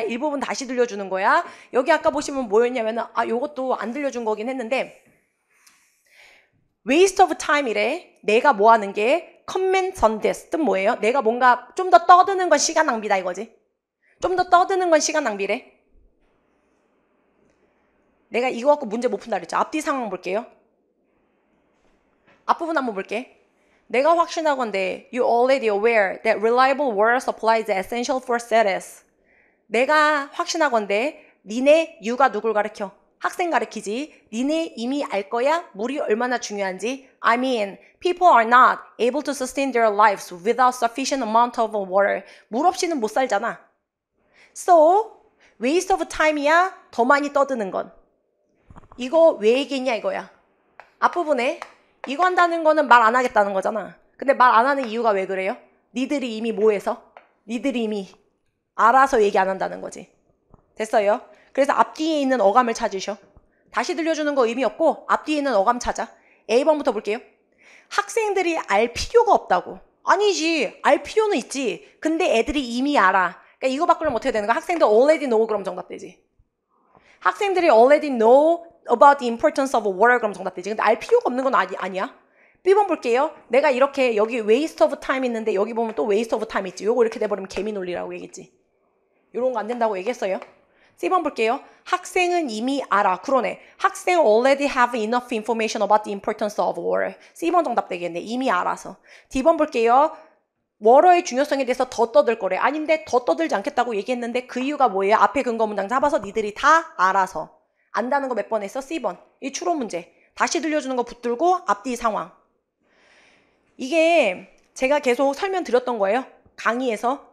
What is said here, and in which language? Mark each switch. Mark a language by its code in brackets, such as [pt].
[ko] 일부분 다시 들려주는 거야. 여기 아까 보시면 뭐였냐면은 요것도 안 들려준 거긴 했는데 [en] waste of time [ko] 이래. 내가 뭐 하는 게 [en] comment on this. [ko] 뜻 뭐예요? 내가 뭔가 좀 더 떠드는 건 시간 낭비다 이거지. 좀 더 떠드는 건 시간 낭비래. 내가 이거 갖고 문제 못 푼다 그랬죠. 앞뒤 상황 볼게요. 앞부분 한번 볼게. 내가 확신하건대 [en] you already aware that reliable water supply is essential for status. [ko] 내가 확신하건대 니네 you가 누굴 가르쳐? 학생 가르치지. 니네 이미 알 거야? 물이 얼마나 중요한지. [en] I mean, people are not able to sustain their lives without sufficient amount of water. [ko] 물 없이는 못 살잖아. [en] So, waste of time이야. [ko] 더 많이 떠드는 건. 이거 왜 얘기했냐 이거야. 앞부분에 이거 한다는 거는 말 안 하겠다는 거잖아. 근데 말 안 하는 이유가 왜 그래요? 니들이 이미 뭐 해서? 니들이 이미 알아서 얘기 안 한다는 거지. 됐어요? 그래서 앞뒤에 있는 어감을 찾으셔. 다시 들려주는 거 의미 없고 앞뒤에 있는 어감 찾아. A번부터 볼게요. 학생들이 알 필요가 없다고. 아니지. 알 필요는 있지. 근데 애들이 이미 알아. 그러니까 이거 바꾸려면 어떻게 되는 거야? 학생들 [en] already know [ko] 그럼 정답되지. 학생들이 [en] already know about the importance of water [ko] 그럼 정답되지. 근데 알 필요가 없는 건 아니야. B번 볼게요. 내가 이렇게 여기 [en] waste of time [ko] 있는데 여기 보면 또 waste of time 있지. 요거 이렇게 돼버리면 개미 논리라고 얘기했지. 요런 거 안 된다고 얘기했어요. C번 볼게요. 학생은 이미 알아. 그러네. 학생 [en] already have enough information about the importance of water. [ko] C번 정답 되겠네. 이미 알아서. D번 볼게요. 워러의 중요성에 대해서 더 떠들 거래. 아닌데 더 떠들지 않겠다고 얘기했는데 그 이유가 뭐예요? 앞에 근거 문장 잡아서 니들이 다 알아서. 안다는 거 몇 번 했어? C번. 이 추론 문제. 다시 들려주는 거 붙들고 앞뒤 상황. 이게 제가 계속 설명드렸던 거예요. 강의에서.